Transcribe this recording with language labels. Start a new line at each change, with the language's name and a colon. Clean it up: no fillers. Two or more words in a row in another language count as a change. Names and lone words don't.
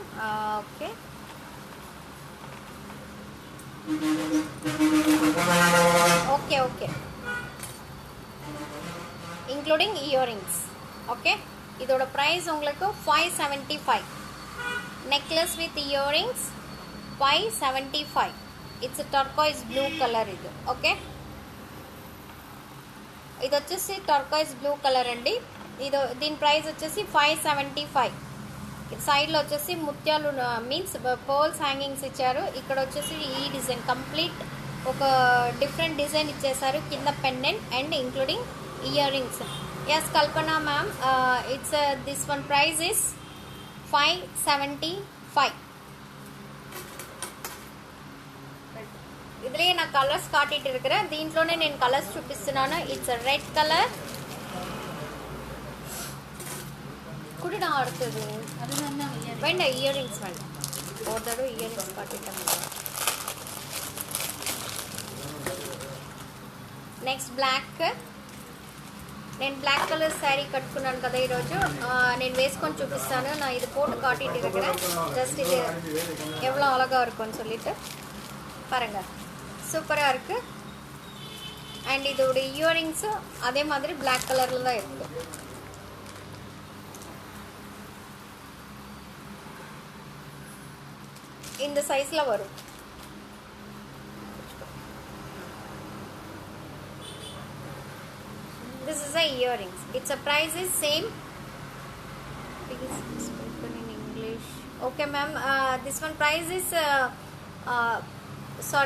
English: Okay, okay okay including earrings.
Tamil: ஓகே, இதோட ப்ரைஸ் உங்களுக்கு 575.
English: Necklace with earrings 575. It's turquoise blue colour ఇది.
Telugu: ఓకే, ఇది వచ్చేసి
English: turquoise blue colour
Telugu: అండి. దీని ప్రైస్ వచ్చేసి 575. సైడ్లో వచ్చేసి ముత్యాలు మీన్స్
English: pearls hangings
Telugu: ఇచ్చారు. ఇక్కడ వచ్చేసి ఈ డిజైన్ కంప్లీట్ ఒక
English: different design
Telugu: ఇచ్చేసారు.
English: కింద pendant and including ear rings. Yes Kalpana ma'am, it's this one price is 575.
Tamil: இதுலேயே நான் கலர்ஸ் காட்டிட்டு இருக்கிறேன்.
Telugu: దీంట్లోనే నేను కలర్స్ చూపిస్తున్నాను.
English: It's red colour.
Tamil: குடிடா அடுத்தது வேண்டாம், இயரிங்ஸ் வேண்டாம். ஒரு தடவை இயரிங்ஸ் காட்டிட்டேன்.
English: Next black.
Telugu: నేను
English: black colour saree
Telugu: కట్టుకున్నాను కదా ఈరోజు. నేను వేసుకొని చూపిస్తాను.
Tamil: நான் இது போட்டு காட்டிட்டு இருக்கிறேன். ஜஸ்ட் இது எவ்வளோ அழகாக இருக்கும்னு சொல்லிட்டு பாருங்க, சூப்பராக இருக்குது. அண்ட் இதோட இயரிங்ஸும் அதே மாதிரி பிளாக் கலரில் தான் இருக்குது. இந்த சைஸில் வரும்.
English: This is a earrings. Its a price is same. Please spoken in English. Okay, ma'am. This one price is sorry.